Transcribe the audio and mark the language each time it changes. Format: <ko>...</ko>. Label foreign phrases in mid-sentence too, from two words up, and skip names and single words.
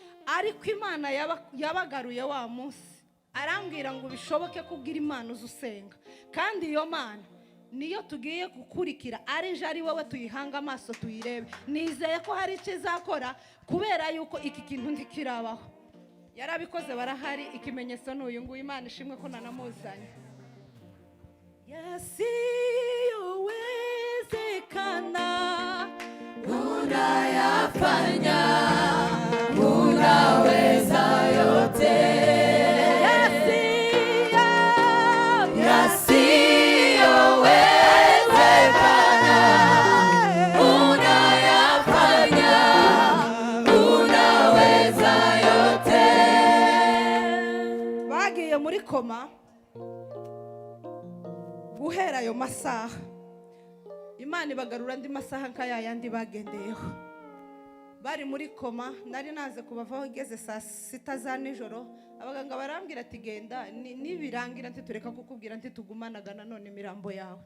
<rw>Ariko Imana yabagaruye wa munsi arambwira ngo bishoboke kubwira Imana uzusenga kandi iyo Mana niyo tugiye gukurikira ari wowe tuyihanga amaso tuyirebe nizeye ko hari ikizakora kubera yuko iki kintu ntikirabaho yarabikoze barahari ikimenyetso n'uyu nguyu Imana ishimwe ko nanamuzanye yasiyowezekana</rw> <sw>unayafanya unaweza yote yasiyowezekana unayafanya unaweza yote.</sw> <rw>Bagiye muri koma guhera ayo masaha Imana ibagarura andi masaha nkaya yandi bagendeyeho bari muri koma nari naze kubavaho igeze saa 6 za nijoro abaganga barambwira ati genda nibirangira ati tureka kukubwira ati tugumanaga nanone imirambo yawe</rw>